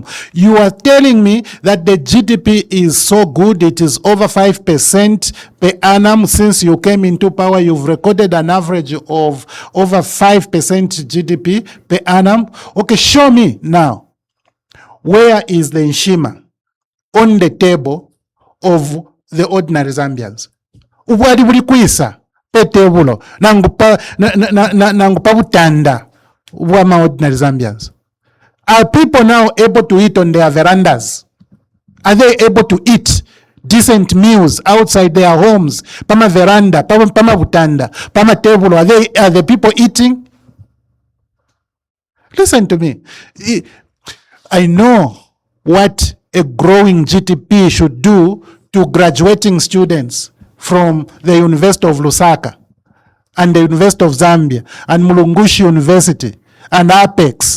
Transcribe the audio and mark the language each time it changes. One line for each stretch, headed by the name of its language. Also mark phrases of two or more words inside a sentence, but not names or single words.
English: You are telling me that the GDP is so good, it is over 5% per annum. Since you came into power, you've recorded an average of over 5% GDP per annum. Okay, show me now. Where is the Nshima on the table of the ordinary Zambians?
Bemba: Ubwali buli kwisa pe tebulo nangupa butanda bwa
English: ordinary Zambians. Are people now able to eat on their verandas? Are they able to eat decent meals outside their homes?
Bemba: Pama veranda, pama butanda, pama tebulo.
English: Are the people eating? Listen to me. I know what a growing GDP should do to graduating students from the University of Lusaka and the University of Zambia and Mulungushi University and Apex.